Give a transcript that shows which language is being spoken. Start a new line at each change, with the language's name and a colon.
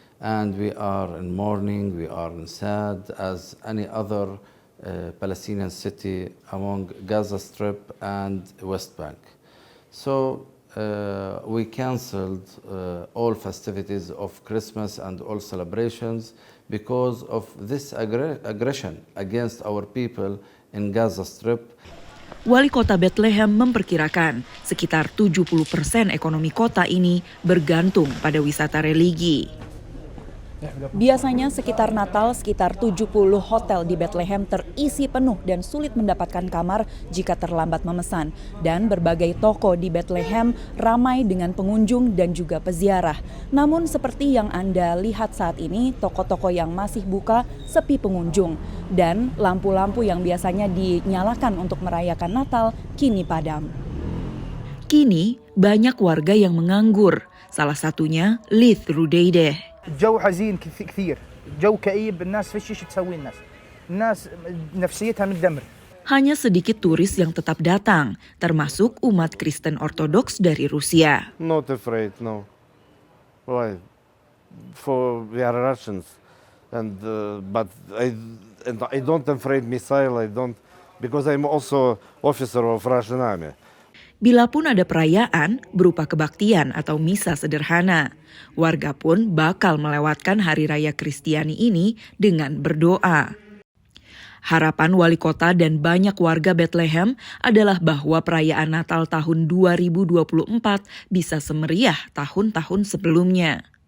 English: And we are in mourning, we are in sad as any other Palestinian city among Gaza Strip and West Bank. So we cancelled all festivities of Christmas and all celebrations because of this aggression against our people in Gaza Strip.
Indonesian: Wali Kota Bethlehem memperkirakan sekitar 70% ekonomi kota ini bergantung pada wisata religi. Biasanya sekitar Natal, sekitar 70 hotel di Bethlehem terisi penuh dan sulit mendapatkan kamar jika terlambat memesan. Dan berbagai toko di Bethlehem ramai dengan pengunjung dan juga peziarah. Namun seperti yang Anda lihat saat ini, toko-toko yang masih buka sepi pengunjung. Dan lampu-lampu yang biasanya dinyalakan untuk merayakan Natal kini padam. Kini banyak warga yang menganggur. Salah satunya Lith Rudeide.
Arabic: الجو حزين كثير، جو كئيب، الناس فيش شيء تسوي الناس نفسيتها متدمر.
Indonesian: Hanya sedikit turis yang tetap datang, termasuk umat Kristen Ortodoks dari Rusia.
English: Not afraid, no. Why? For we are Russians, and but I don't afraid missile. I don't because I'm also officer of Russian army.
Indonesian: Bila pun ada perayaan berupa kebaktian atau misa sederhana, warga pun bakal melewatkan hari raya Kristiani ini dengan berdoa. Harapan wali kota dan banyak warga Bethlehem adalah bahwa perayaan Natal tahun 2024 bisa semeriah tahun-tahun sebelumnya.